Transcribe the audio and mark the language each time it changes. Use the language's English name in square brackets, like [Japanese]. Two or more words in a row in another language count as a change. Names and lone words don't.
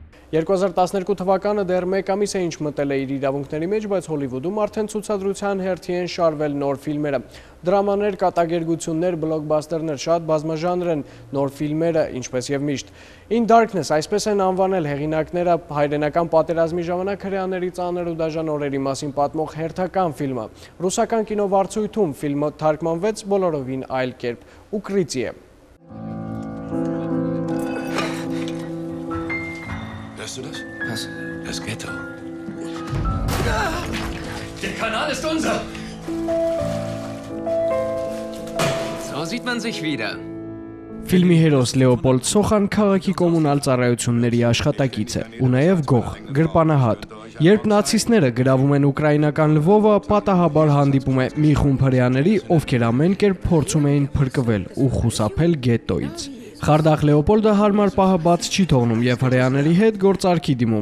[Armenian] 2012 թվականը դեռ մեկ ամիս է ինչ մտել է իր իրավունքների մեջ, բայց Հոլիվուդում արդեն ցուցադրության հերթի են շարվել նոր ֆիլմերը։ Դրամաներ, կատակերգություններ, բլոկբասթերներ, շատ բազմաժանր են նոր ֆիլմերը, ինչպես եւ միշտ։ In Darkness, այսպես են անվանել հեղինակները հայրենական պատերազմի ժամանակ հրեաների ծանր ու դաժան օրերի մասին պատմող հերթական ֆիլմը։ Ռուսական կինովարձույթում ֆիլմը թարգմանվեց բոլորովին այլ կերպ՝ Ուկրիցիե։ [German] Hörst du das? Was? Das Ghetto. Der Kanal ist unser! So sieht man sich wieder. [Armenian] Ֆիլմի հերոս Լեոպոլդ Սոխան քաղաքի կոմունալ ծառայությունների աշխատակից է ու նաև գող, գրպանահատ։ Երբ նացիստները գրավում են ուկրաինական Լվովը, պատահաբար հանդիպում է մի խումբ հրեաների, ովքեր ամեն կերպ փորձում էին փրկվել ու խուսափել գետոից։ Խարդախ Լեոպոլդը հարմար պահը բաց չի թողնում եւ հրեաների հետ գործարքի դիմում։